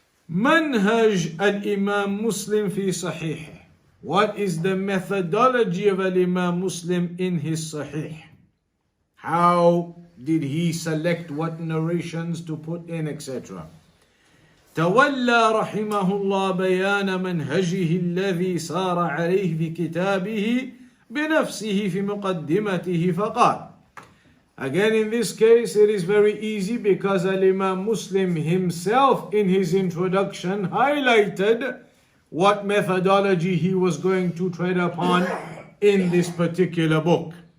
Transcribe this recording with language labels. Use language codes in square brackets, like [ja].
[ar] Manhaj al-Imam Muslim fi Sahih. [en] What is the methodology of al-Imam Muslim in his Sahih? How did he select what narrations to put in, etc.? [ar] تولى رحمه الله بيان منهجه الذي سار عليه في كتابه بنفسه في مقدمته فقال. [en] Again, in this case, it is very easy because Al-Imam Muslim himself in his introduction highlighted what methodology he was going to tread upon in this particular book.